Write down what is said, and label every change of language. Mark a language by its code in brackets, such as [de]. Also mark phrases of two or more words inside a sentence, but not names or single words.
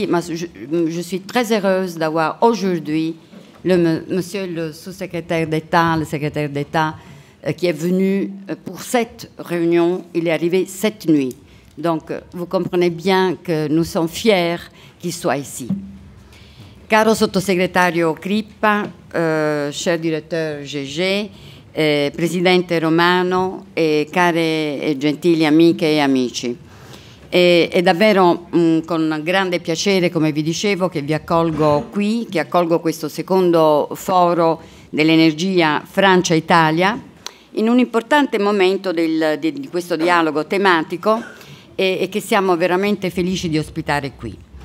[fr] Je suis très heureuse d'avoir aujourd'hui monsieur le sous-secrétaire d'État, le secrétaire d'État, qui est venu pour cette réunion. Il est arrivé cette nuit. Donc, vous comprenez bien que nous sommes fiers qu'il soit ici. [it] Caro sottosegretario Crippa, cher direttore Gegé, presidente Romano e care e gentili amiche e amici. È davvero con grande piacere, come vi dicevo, che vi accolgo qui, che accolgo questo secondo foro dell'energia Francia-Italia, in un importante momento di questo dialogo tematico e che siamo veramente felici di ospitare qui.